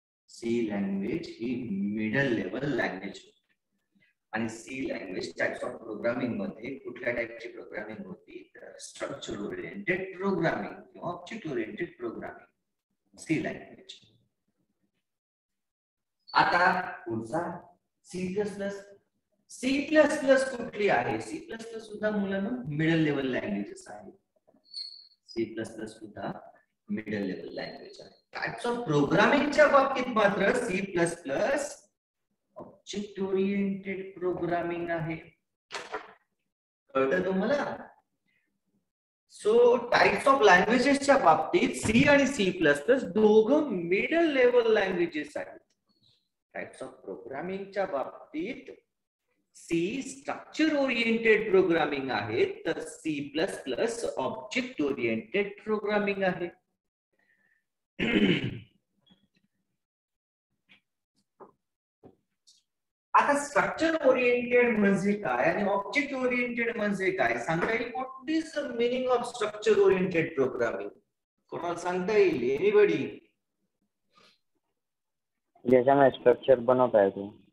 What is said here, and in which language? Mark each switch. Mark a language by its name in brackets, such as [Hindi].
[Marathi] C language ही middle level language. आणि C language types of programming मध्ये कुठल्या टाइपची programming होती? तर स्ट्रक्चर ओरिएंटेड प्रोग्रामिंग किंवा object oriented programming, C language. आता पुढचा C plus plus. C plus plus कुठली आहे? सी प्लस प्लस सुद्धा मुलांना मिडल लेवल लँग्वेजेस आहे. सी प्लस प्लस सुद्धा मिडल लेवल लँग्वेज आहे. टाइप्स ऑफ प्रोग्रामिंगच्या बाबतीत मात्र C plus plus object oriented programming आहे. कळतं तुम्हाला? सो टाइप्स ऑफ लँग्वेजेसच्या बाबतीत सी आणि सी प्लस प्लस दोघं मिडल लेवल लँग्वेजेस आहेत. टाइप्स ऑफ प्रोग्रामिंगच्या बाबतीत सी स्ट्रक्चर ओरिएंटेड प्रोग्रामिंग आहे, तर C plus plus object oriented programming आहे. आता स्ट्रक्चर ओरिएंटेड म्हणजे काय आणि ऑब्जेक्ट ओरिएंटेड म्हणजे काय सांगता येईल? [English] What is the meaning of structure oriented programming? [Marathi] कोणाला सांगता येईल? [English] Anybody? [Hindi] जैसा मैं स्ट्रक्चर बना पाया तो